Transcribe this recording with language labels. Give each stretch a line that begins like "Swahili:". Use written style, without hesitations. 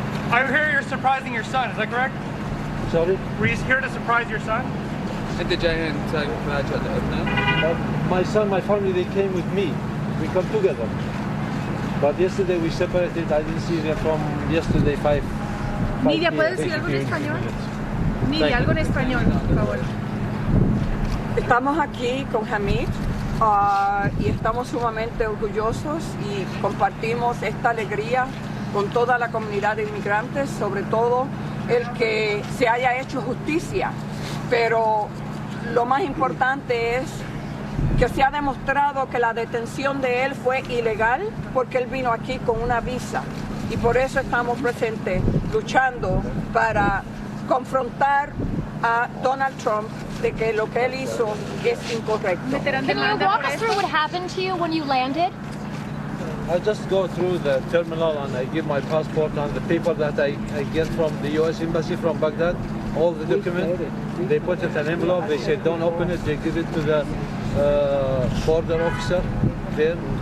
English: I'm here you're surprising your son, is that correct? Sorry? Were you here to surprise your son? My son, my family, they came with me. We come together. But yesterday we separated. I didn't see them from yesterday 5
Spanish: Nydia, ¿puedes decir algo en español? Nydia, algo en español, por favor. Estamos aquí con Hamid y estamos sumamente orgullosos y compartimos esta alegría con toda la comunidad de inmigrantes, sobre todo el que se haya hecho justicia. Pero lo más importante es que se ha demostrado que la detención de él fue ilegal porque él vino aquí con una visa. Y por eso estamos presentes luchando para confrontar a Donald Trump de que lo que él hizo es incorrecto.
English: Can you walk us through what happened to you when you landed? I just go through the terminal and I give my passport and the paper that I get from the U.S. Embassy from Baghdad, all the documents. They put it in an envelope, they say don't open it, they give it to the border officer there.